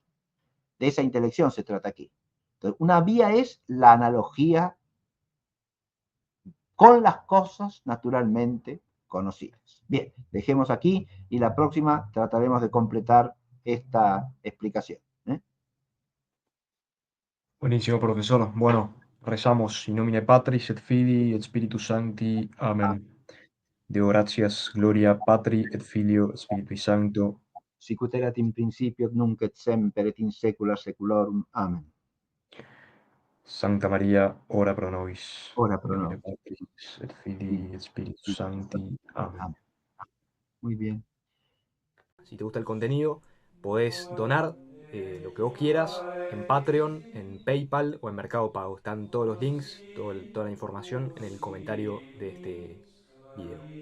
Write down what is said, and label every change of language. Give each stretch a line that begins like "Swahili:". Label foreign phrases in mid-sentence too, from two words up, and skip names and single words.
Spanish: De esa intelección se trata aquí. Entonces, una vía es la analogía con las cosas naturalmente conocidas. Bien, dejemos aquí y la próxima trataremos de completar esta explicación. Buenísimo, profesor. Bueno, rezamos
Latin: in nomine Patris et Filii et Spiritus Sancti. Amén. Deo gratias, gloria Patri et Filio et Spiritui Sancto. Sicut erat in principio, nunc et semper, et in saecula saeculorum. Amen. Sancta Maria, ora pro nobis. Ora In pro nomine nobis. Patris et Filii et Spiritus Sancti. Amén.
Spanish: Muy bien. Si te gusta el contenido, podés donar lo que vos quieras en Patreon, en PayPal o en Mercado Pago. Están todos los links, toda la información en el comentario de este video.